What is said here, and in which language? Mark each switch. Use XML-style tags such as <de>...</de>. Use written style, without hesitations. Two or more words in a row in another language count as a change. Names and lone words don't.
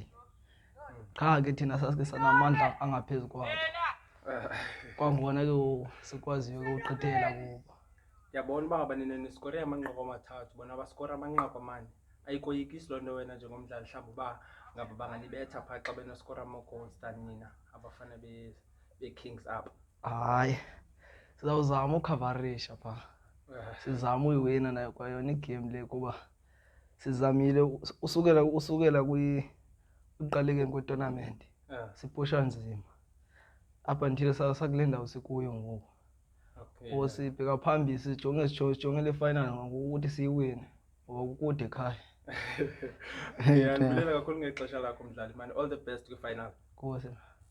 <xh>Qha ke thina sasike sanamandla angaphezu kwabo. Kwangona ke sikwaziyo ukugqithela kubo. Yabona uba ngaba niskore amanqaku amathathu bona baskora amanqaku amane. Ayikoyikisi loo nto wena njengomdlali mhlawumbi uba ngaba banganibetha phaa xa benoskora ama-goals than nina abafana be-Kings up? Hayi sizawuzama ukhavarisha phaa. Sizama uyiwina nayo kwayona igame le kuba sizamile usukela kwiqalekeni kwe-tournament. Sipusha nzima</xh> <en>up until</en> <xh>sakule ndawo sikuyo ngoku. Sibheka phambili sijonge le final ngokuthi siyiwine ngoba kukude ekhaya. Ndiyabulela kakhulu ngexesha lakho mdlali man.</xh> <en>All the best kwi-final.</en> <xh>Nkosi.</xh>